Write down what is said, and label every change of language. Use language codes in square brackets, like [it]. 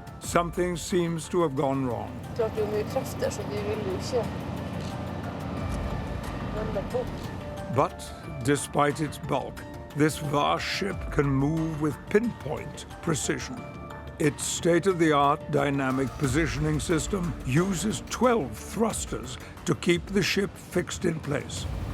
[en] Something seems to have gone wrong. [sv] Klart det är mycket krafter så vi vill ju inte vända på. [en] But despite its bulk, this vast ship can move with pinpoint precision. Its state-of-the-art dynamic positioning system uses 12 thrusters to keep the ship fixed in place.